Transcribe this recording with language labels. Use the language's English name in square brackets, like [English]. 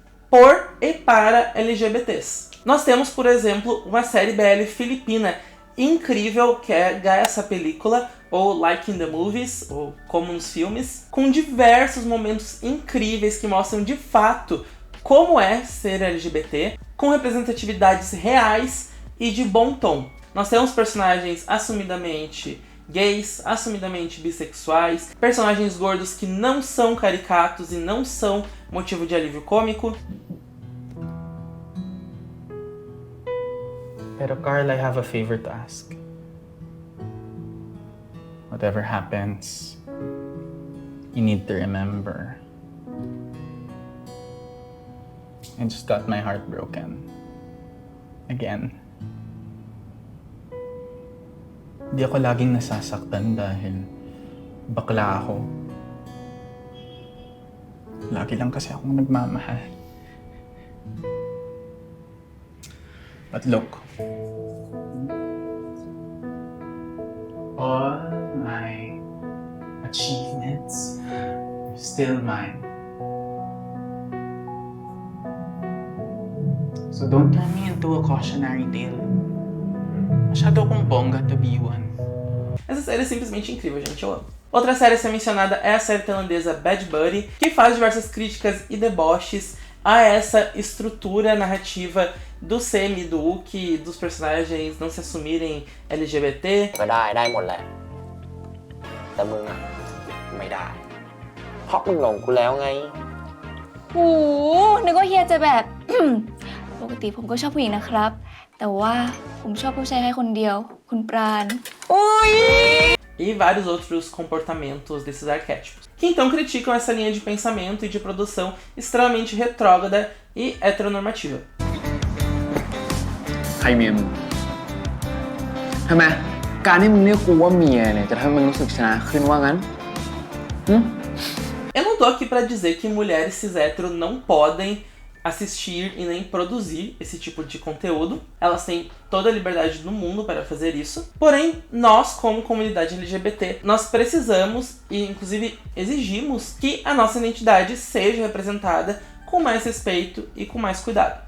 [Portuguese] por e para LGBTs. Nós temos, por exemplo, uma série BL filipina incrível, que é Essa Película, ou Like in the Movies, ou Como nos Filmes, com diversos momentos incríveis que mostram de fato como é ser LGBT, com representatividades reais e de bom tom. Nós temos personagens assumidamente gays, assumidamente bissexuais, personagens gordos que não são caricatos e não são motivo de alívio cômico. [English] Pero Carl, I have a favor to ask. Whatever happens, you need to remember, I just got my heart broken. Again. [Filipino] Di ako laging nasasaktan dahil bakla ako. Lagi lang kasi akong nagmamahal. [English] But look, all my achievements are still mine. So don't turn me into a cautionary tale. [Filipino] Masyado akong bongga [English] to be one. [Portuguese] Essa série é simplesmente incrível, gente, eu amo. Outra série a ser mencionada é a série tailandesa Bad Buddy, que faz diversas críticas e deboches a essa estrutura narrativa do Semi, do Uki, dos personagens não se assumirem LGBT. [Thai] ก็ได้หมดแหละแต่มึงอะไม่ได้เพราะมึงหลงกูแล้วไง โอ้นึกว่าเฮียจะแบบ ปกติผมก็ชอบผู้หญิงนะครับ แต่ว่าผมชอบผู้ชายแค่คนเดียว คุณปราณ [Portuguese] E vários outros comportamentos desses arquétipos, que então criticam essa linha de pensamento e de produção extremamente retrógrada e heteronormativa. [Thai] ใครเมียมึงทำไมการที่มึงเรียกกูว่าเมียเนี่ยจะทำให้มึงรู้สึกชนะขึ้นว่างั้น [Portuguese] Eu não tô aqui pra dizer que mulheres cis hétero não podem assistir e nem produzir esse tipo de conteúdo. Elas têm toda a liberdade do mundo para fazer isso. Porém, nós, como comunidade LGBT, nós precisamos e, inclusive, exigimos que a nossa identidade seja representada com mais respeito e com mais cuidado.